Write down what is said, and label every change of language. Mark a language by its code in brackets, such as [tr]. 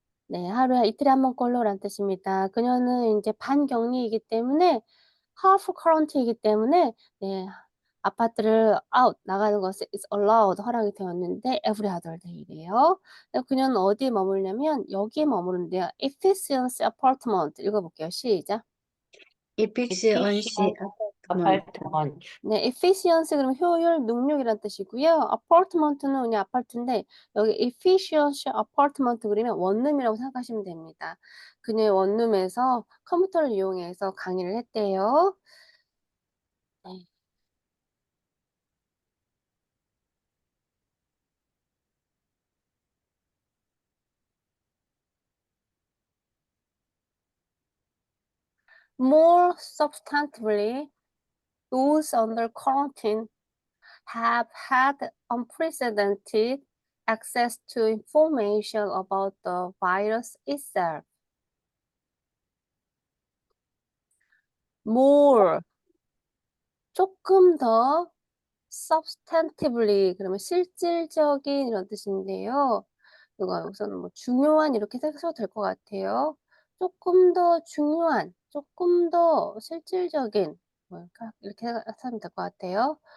[ko] 네, 하루에 이틀에 한 번 꼴로 라는 뜻입니다. 그녀는 이제 반격리이기 때문에 [en] half quarantine [ko] 이기 때문에 네, 아파트를 out 나가는 것이 [en] is allowed [ko] 허락이 되었는데 [en] every other day [ko] 래요. 그녀는 어디에 머물냐면 여기에 머무른대요. Efficiency apartment 읽어볼게요. 시작. [en] efficiency apartment. apartment. [ko] 네, efficiency 그러면 효율, 능률이란 뜻이고요. apartment는 그냥 아파트인데 여기 efficiency apartment 그러면 원룸이라고 생각하시면 됩니다. 그녀의 원룸에서 컴퓨터를 이용해서 강의를 했대요. 네. [en] More substantively, those under quarantine have had unprecedented access to information about the virus itself. [ko] More, 조금 더 substantively, 그러면 실질적인 이런 뜻인데요. 이거 우선은 뭐 중요한 이렇게 해석해도 될 것 같아요. 조금 더 중요한, 조금 더 실질적인 뭐 이렇게 하면 될 것 같아요.